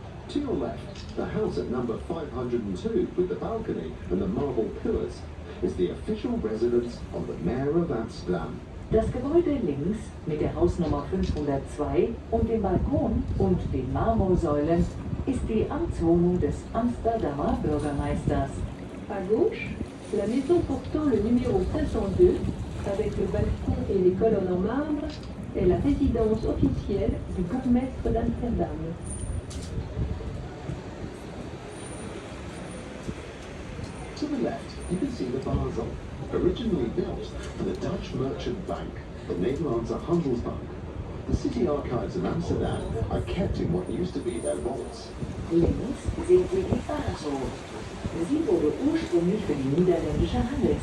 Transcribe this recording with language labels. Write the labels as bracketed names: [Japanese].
[English] To your left, the house at number 502 with the balcony and the marble pillars is the official residence of the Mayor of Amsterdam. [German] Das Gebäude links mit der Hausnummer 502 und dem Balkon und den Marmorsäulen ist die Amtswohnung des Amsterdamer Bürgermeisters. [French] À gauche, la maison portant le numéro 502, avec le balcon et les colonnes en marbre, est la résidence officielle du bourgmestre d'Amsterdam. [English] To the left, you can see the Basel, originally built for the Dutch merchant bank, the Nederlandse Handelsbank. The city archives of Amsterdam are kept in what used to be their vaults. [German] Links sehen Sie die Basel. Sie wurde ursprünglich für die niederländische Handelsbank